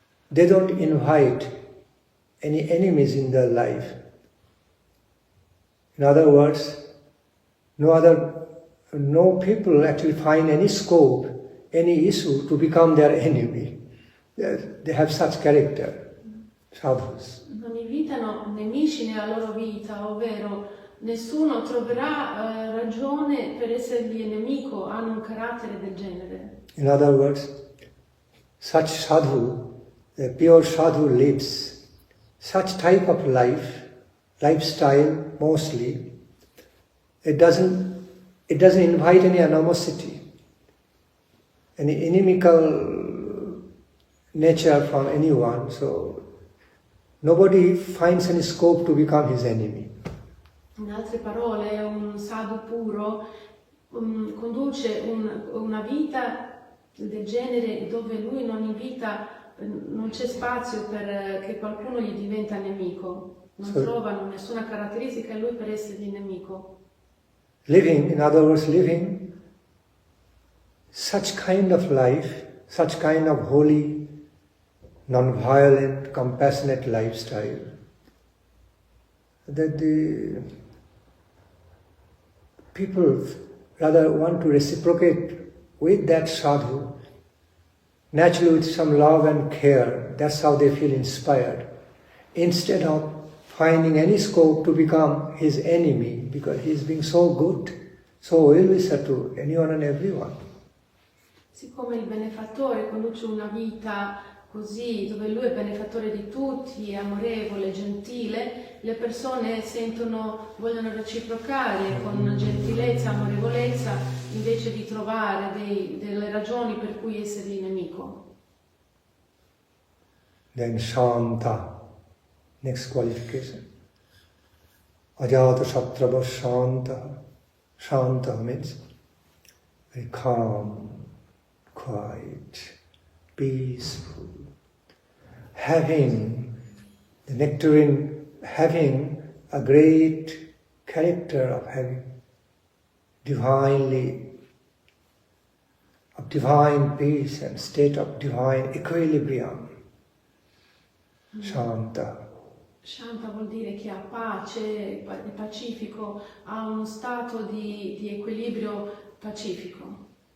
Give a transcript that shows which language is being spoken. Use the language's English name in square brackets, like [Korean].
[English] They don't invite any enemies in their life. In other words, no people actually find any scope, any issue to become their enemy. They have such character, sadhus. [Italian] Non invitano nemici nella loro vita, ovvero nessuno troverà ragione per essergli nemico, hanno un carattere del genere. [English] In other words, such sadhu, the pure sadhu lives such type of lifestyle mostly. It doesn't invite any animosity, any inimical nature from anyone, so nobody finds any scope to become his enemy. [Italian] In altre parole, un sadhu puro conduce una vita del genere dove lui non c'è spazio per che qualcuno gli diventa nemico, non trovano nessuna caratteristica in lui per essergli nemico. [English] In other words, living such kind of life, such kind of holy, non-violent, compassionate lifestyle, that the people rather want to reciprocate with that sadhu, naturally with some love and care. That's how they feel inspired, instead of finding any scope to become his enemy, because he's being so good, so well-wisher to anyone and everyone. [Italian] Siccome il benefattore conduce una vita così, dove lui è benefattore di tutti, è amorevole, gentile, le persone vogliono reciprocare con gentilezza, amorevolezza, invece di trovare delle ragioni per cui essergli nemico. [English] Then Shanta, next qualification. [Sanskrit] Ajata Shatrava Shanta. [English] Shanta means very calm, quiet, peaceful. Having the nectarine, having a great character of having divine peace and state of divine equilibrium. Shanta. [Italian] Shanta vuol dire che ha pace, è pacifico, ha uno stato di equilibrio pacifico.